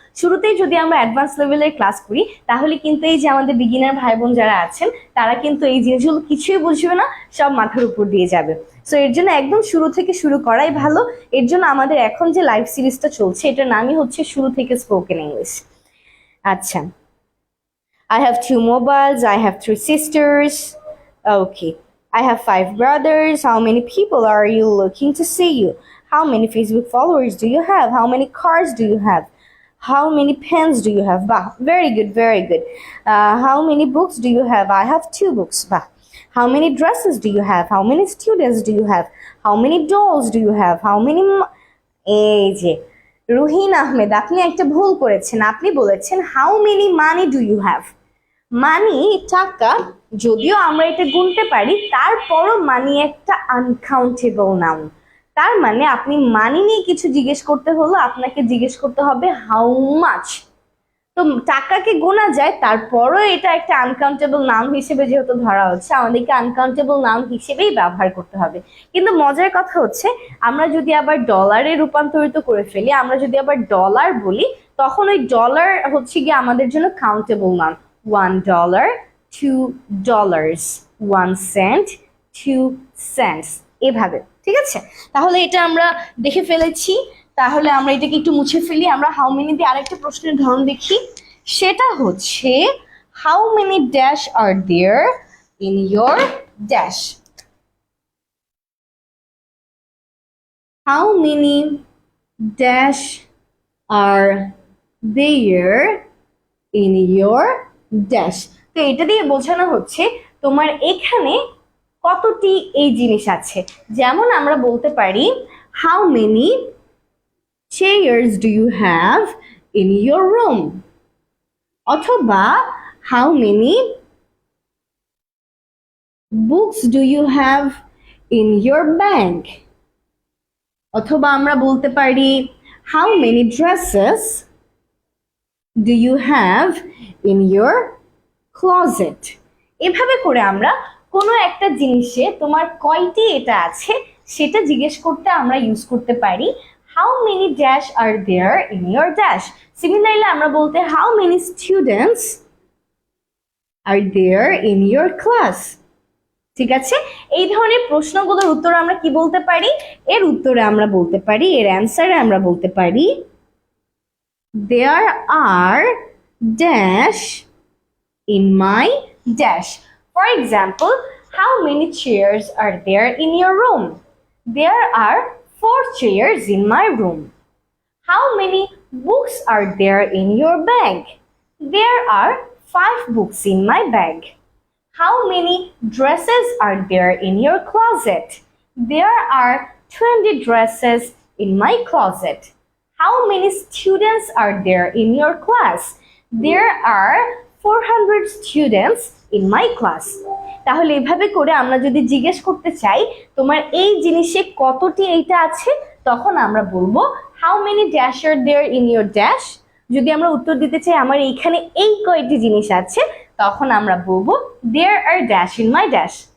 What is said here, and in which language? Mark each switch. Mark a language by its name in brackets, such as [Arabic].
[Bangla] শুরুতেই যদি আমরা অ্যাডভান্স লেভেলের ক্লাস করি, তাহলে কিন্তু এই যে আমাদের বিগিনার ভাই বোন যারা আছেন, তারা কিন্তু এই জিনিসগুলো কিছুই বুঝবে না, সব মাথার উপর দিয়ে যাবে। সো এর জন্য একদম শুরু থেকে শুরু করাই ভালো। এর জন্য আমাদের এখন যে লাইভ সিরিজটা চলছে, এটার নামই হচ্ছে শুরু থেকে স্পোকেন ইংলিশ। [English] আচ্ছা, I have 2 mobiles, I have 3 sisters. Okay. I have 5 brothers. How many people are you looking to see you? How many Facebook followers do you have? How many cars do you have? How many pens do you have? Bah, very good, very good. How many books do you have? I have 2 books. Bah. How many dresses do you have? How many students do you have? How many dolls do you have? How many [Bangla] এই যে রুহিন আহমেদ, আপনি একটা ভুল করেছেন। আপনি বলেছেন [English] How many money do you have. [Bangla] মানি টাকা, যদিও আমরা এটা গুনতে পারি, তারপরও মানি একটা আনকাউন্টেবল নাউন। তার মানে আপনি মানি নিয়ে কিছু জিজ্ঞেস করতে হলো, আপনাকে জিজ্ঞেস করতে হবে [English] How much. [Bangla] তো টাকাকে গোনা যায়, তারপরও এটা একটা আনকাউন্টেবল নাউন হিসেবে যেহেতু ধরা হচ্ছে, আমাদেরকে আনকাউন্টেবল নাউন হিসেবেই ব্যবহার করতে হবে। কিন্তু মজার কথা হচ্ছে, আমরা যদি আবার ডলারে রূপান্তরিত করে ফেলি, আমরা যদি আবার ডলার বলি, তখন ওই ডলার হচ্ছে গিয়ে আমাদের জন্য কাউন্টেবল নাউন। [English] $1, $2, 1 cent, 2 cents, এভাবে। [Bangla] ঠিক আছে, তাহলে এটা আমরা দেখে ফেলেছি। তাহলে আমরা এটাকে একটু মুছে ফেলি। আমরা [English] How many দিয়ে আরেকটা প্রশ্নের ধরন দেখি, সেটা হচ্ছে how many dash are there in your dash. How many dash are there in your dash. [Bangla] তো এটা দিয়ে বোঝানো হচ্ছে তোমার এখানে কতটি এই জিনিস আছে। যেমন আমরা বলতে পারি [English] How many chairs do you have in your room? অথবা how many books do you have in your bag? [Bangla] অথবা আমরা বলতে পারি [English] how many dresses do you have in your closet? [Bangla] এভাবে করে আমরা কোনো একটা জিনিসে তোমার কয়টি এটা আছে সেটা জিজ্ঞেস করতে আমরা ইউজ করতে পারি [English] how many dash are there in your dash. Similarly [Bangla] আমরা বলতে [English] how many students are there in your class. [Bangla] ঠিক আছে, এই ধরনের প্রশ্নগুলোর উত্তর আমরা কি বলতে পারি? এর উত্তরে আমরা বলতে পারি, এর অ্যান্সারে আমরা বলতে পারি [English] there are dash in my dash. For example, how many chairs are there in your room? There are 4 chairs in my room. How many books are there in your bag? There are 5 books in my bag. How many dresses are there in your closet? There are 20 dresses in my closet. How many students are there in your class? There are 400 students in my class. [Bangla] তাহলে এভাবে করে আমরা যদি জিজ্ঞেস করতে চাই তোমার এই জিনিসে কতটি এইটা আছে, তখন আমরা বলবো [English] How many dash are there in your dash. [Bangla] যদি আমরা উত্তর দিতে চাই আমার এইখানে এই কয়টি জিনিস আছে, তখন আমরা বলবো [English] There are dash in my dash.